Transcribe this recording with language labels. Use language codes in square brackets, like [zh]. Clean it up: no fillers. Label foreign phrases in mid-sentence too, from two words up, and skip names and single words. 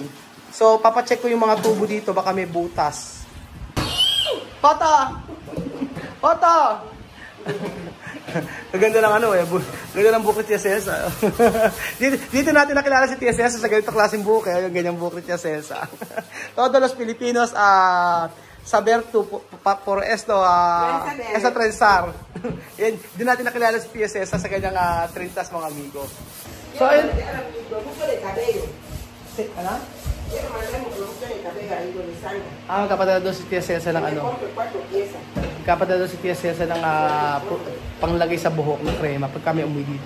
[tl] So, papacheck ko yung mga tubo dito, baka may butas. Pata! Ganda ng ganda ng buhok ni Tia Celsa. dito natin nakilala si Tia Celsa sa ganitong klaseng buhok, yung ganyang buhok ni Tia Celsa. [es] Todos los Filipinos saber por esto esa trenzar. [tl] Dito natin nakilala si Tia Celsa sa ganyang trenzas mga amigo. So, magkapadala doon si Tia Celsa ng Magkapadala doon si Tia Celsa ng panglagay sa buhok ng krema pag kami umuwi dito.